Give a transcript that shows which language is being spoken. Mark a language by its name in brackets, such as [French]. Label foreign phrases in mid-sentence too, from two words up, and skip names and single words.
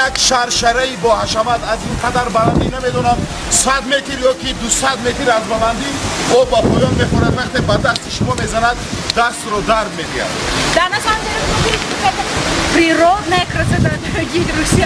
[Tajik] شرشره‌ای با حشمت از این قدر بلندی نمیدونم 100 متر یا که 200 متر از بلندی او با پایان میخورد وقتی به دست شما میزند دست رو درد میگیرد. [Russian] Да, на самом деле, смотрите, какая природная красота, дорогие друзья.